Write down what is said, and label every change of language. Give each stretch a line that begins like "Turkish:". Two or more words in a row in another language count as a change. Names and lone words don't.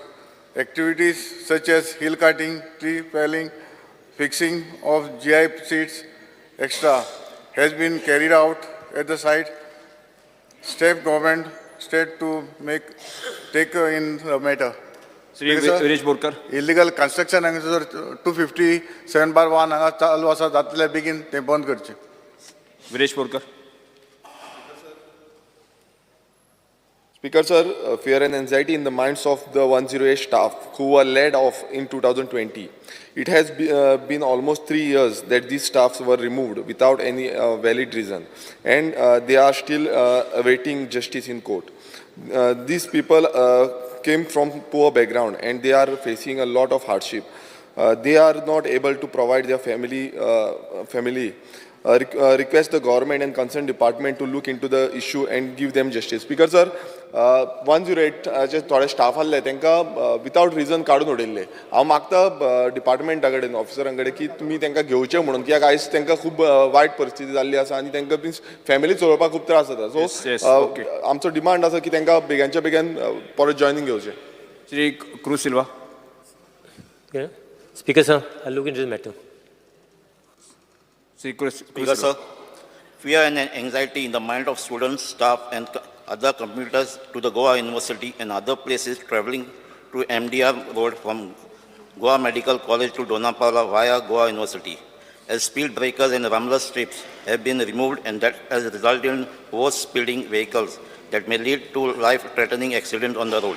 English: Activities such as hill cutting, tree felling, fixing of GI seats, etc. has been carried out at the site. State government state to take in the matter. Shri Viresh Borkar. Illegal construction
Konkani: हांगा जर 257/1 हांगा चालू आसा जातले बेगीन ते बंद करचे. Viresh Borkar.
English: Speaker, sir, fear and anxiety in the minds of the 108 staff who were laid off in 2020. It has been almost 3 years that these staffs were removed without any valid reason, and they are still awaiting justice in court. These people came from poor background and they are facing a lot of hardship. They are not able to provide their family. Request the government and concerned department to look into the issue and give them justice. Speaker, sir,
Konkani: 108 जे थोडे स्टाफ आसले तांकां
English: without reason
Konkani: काडून उडयल्ले. हांव मागता डिपार्टमेंटा कडेन ऑफिसरां कडेन की तुमी तांकां घेवचें म्हणून, कित्याक आयज तांकां खूब वायट परिस्थिती जाल्ली आसा आनी तांकां मीन्स फॅमिली चलोवपाक खूब त्रास जाता. सो आमचो डिमांड आसा की तांकां बेगांच्या बेगीन परत जॉयनिंग घेवचें.
English: Shri Cruz Silva. Speaker, sir, I'll look into this matter. Shri Cruz Speaker, Silva. sir, fear and anxiety in the mind of students, staff, and other commuters to the Goa University and other places traveling to MDR Road from Goa Medical College to Donapala via Goa University, as speed breakers and rumbler strips have been removed, and that has resulted in over-speeding vehicles that may lead to life-threatening accidents on the road.